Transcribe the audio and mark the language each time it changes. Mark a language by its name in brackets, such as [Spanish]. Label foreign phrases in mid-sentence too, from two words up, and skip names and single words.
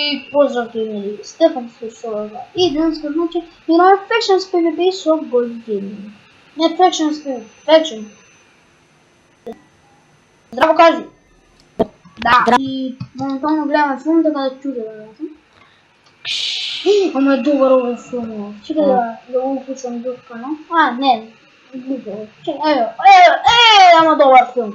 [Macedonian] Поздрав геймери, Стефан Слушова. И денес значи играме Factions PvP со Gold Gaming. Не Factions PvP, Faction. Здраво кажи. Да. И моментално гледаме филм, така да чудя да гледам. Ама е добър овој филм. Чекай да го уклучам друг канал. Не. Чекай, ама добар филм.